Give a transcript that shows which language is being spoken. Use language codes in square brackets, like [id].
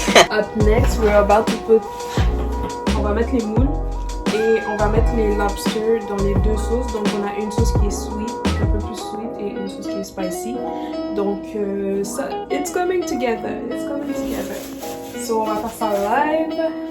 [en] Up next, we're about to put. [fr] On va mettre les moules et on va mettre les lobsters dans les deux sauces. Donc on a une sauce qui est sweet, un peu plus sweet, et une sauce qui est spicy. Donc ça, [en] it's coming together. It's coming together. So [fr] on va faire ça live.